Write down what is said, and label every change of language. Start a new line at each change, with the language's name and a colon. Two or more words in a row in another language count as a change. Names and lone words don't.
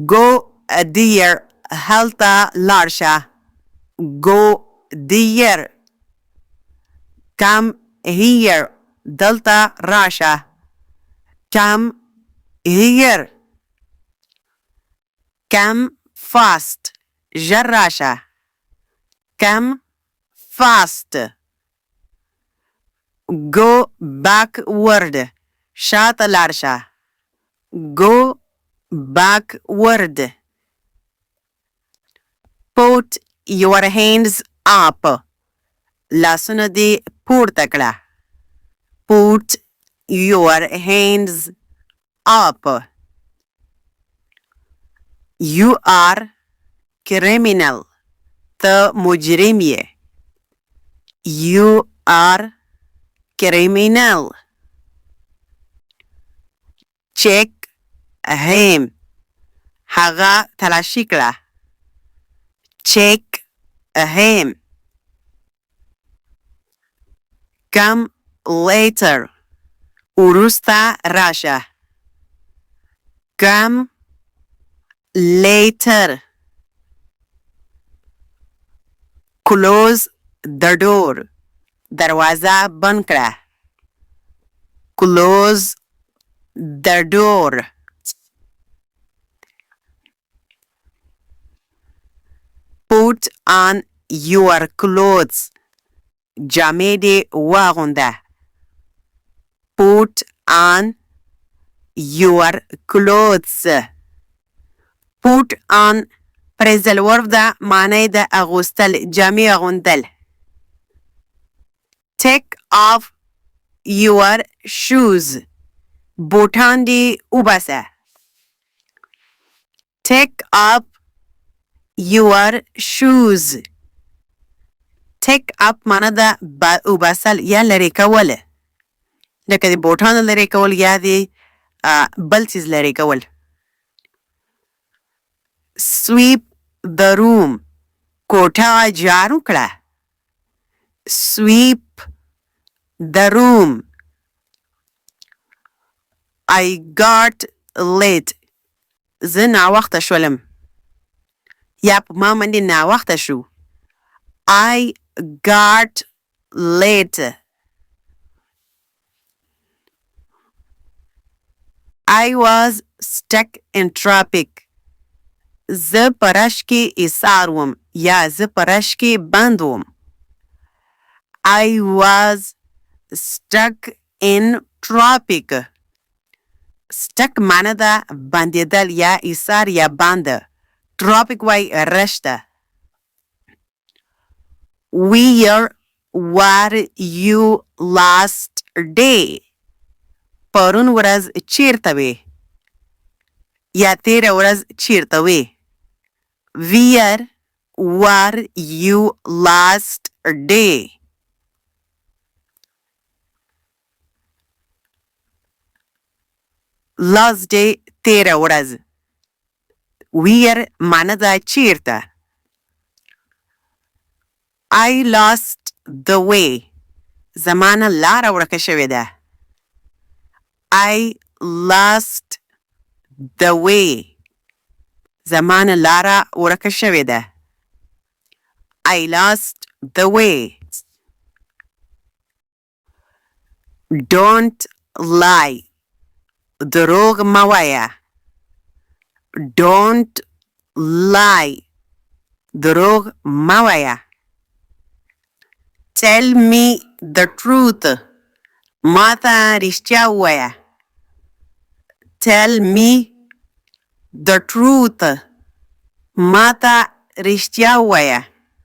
English: go there
Pashto: هلته لاړ شه.
English: go there. come here
Pashto: دلته راشه.
English: come here. come fast
Pashto: ژر راشه.
English: come fast. go backward
Pashto: شاته لاړ شه.
English: go backward. put your hands up
Pashto: لاسونه دې پورته کړه.
English: put your hands up. you are criminal
Pashto: ته مجرم یې.
English: you are criminal. check him
Pashto: هغه تلاشي کړه.
English: check him. come later
Pashto: وروسته راشه.
English: come later. close the door
Pashto: دروازه بند کړه.
English: close the door. put on your clothes
Pashto: جامې دې واغونده.
English: put on your clothes. put on phrasal verb
Pashto: ده معنی د اغوستل جامې اغوندل.
English: take off your shoes
Pashto: بوټان دې وباسه.
English: take up your shoes. take up
Pashto: معنی ده وباسل یا لرې کول. لکه د بوټانو لرې کول یا د بل څیز لرې کول.
English: sweep the room
Pashto: کوټه جارو کړه.
English: sweep the room. I got late
Pashto: زه ناوخته شولم یا په ما باندې ناوخته شو.
English: I got late. I was stuck in traffic
Pashto: زه په رش کې ایسار وم یا زه په رش کې بند وم.
English: I was stuck in traffic.
Pashto: stuck معنی ده بندیدل یا ایسار یا بند. traffic وای رش ده.
English: Where were you last day
Pashto: پرون ورځ چیرته وې یا تیره ورځ چیرته وې.
English: Where were you last day? last day
Pashto: تیره ورځ. Where معنی ده چیرته.
English: I lost the way
Pashto: زمانه لاره ورکه شوې ده.
English: I lost the way
Pashto: زمانه لاره ورکه شوې ده.
English: I lost the way. Don't lie
Pashto: دروغ مه وایه.
English: Don't lie
Pashto: دروغ مه وایه.
English: Tell me the truth
Pashto: ما ته رښتیا ووایه.
English: Tell me the truth
Pashto: ما ته رښتیا ووایه.